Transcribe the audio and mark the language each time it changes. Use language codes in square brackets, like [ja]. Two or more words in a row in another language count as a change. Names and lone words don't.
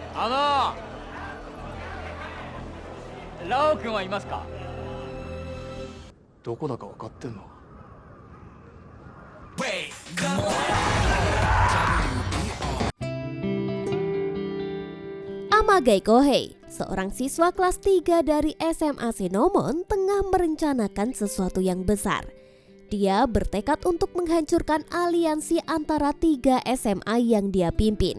[ja] ラオウ君はいますか？どこだか分かってんの？ [id] Amagai Kohei, seorang siswa kelas 3 dari SMA Shinomon tengah merencanakan sesuatu yang besar. Dia bertekad untuk menghancurkan aliansi antara 3 SMA yang dia pimpin.